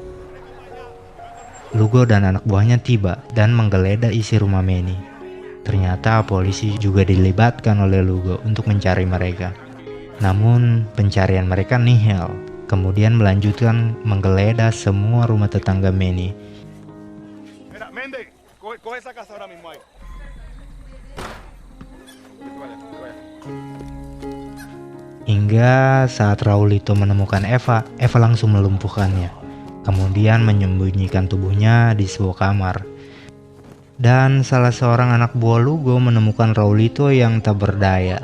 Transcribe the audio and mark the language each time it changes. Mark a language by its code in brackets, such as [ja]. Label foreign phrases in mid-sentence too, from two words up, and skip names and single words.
[id] Lugo dan anak buahnya tiba dan menggeledah isi rumah Manny. Ternyata polisi juga dilibatkan oleh Lugo untuk mencari mereka. Namun pencarian mereka nihil. Kemudian melanjutkan menggeledah semua rumah tetangga Manny. [es] Mira, Mende, coge esa casa ahora mismo ahí. [id] Hingga saat Raulito menemukan Eva, Eva langsung melumpuhkannya. Kemudian menyembunyikan tubuhnya di sebuah kamar. Dan salah seorang anak buah Lugo menemukan Raulito yang tak berdaya.